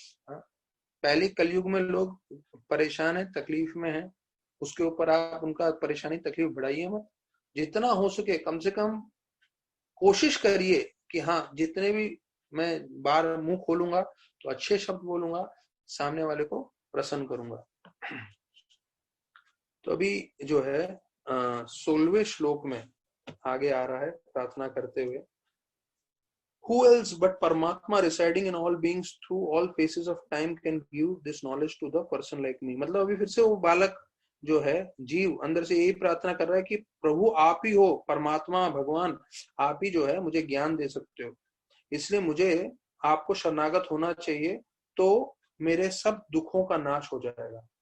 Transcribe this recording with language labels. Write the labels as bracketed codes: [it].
[hi] पहले कलयुग में लोग परेशान है, तकलीफ में है, उसके ऊपर आप उनका परेशानी तकलीफ बढ़ाइए मत। जितना हो सके कम से कम कोशिश करिए कि हाँ जितने भी मैं बार मुंह खोलूंगा तो अच्छे शब्द बोलूंगा, सामने वाले को प्रसन्न करूंगा। तो अभी जो है 16वें श्लोक में आगे आ रहा है प्रार्थना करते हुए, [en] Who else but Paramatma residing in all beings through all phases of time can give this knowledge to the person like me। [hi] मतलब अभी फिर से वो बालक जो है जीव अंदर से यही प्रार्थना कर रहा है कि प्रभु आप ही हो, परमात्मा भगवान आप ही जो है मुझे ज्ञान दे सकते हो, इसलिए मुझे आपको शरणागत होना चाहिए, तो मेरे सब दुखों का नाश हो जाएगा।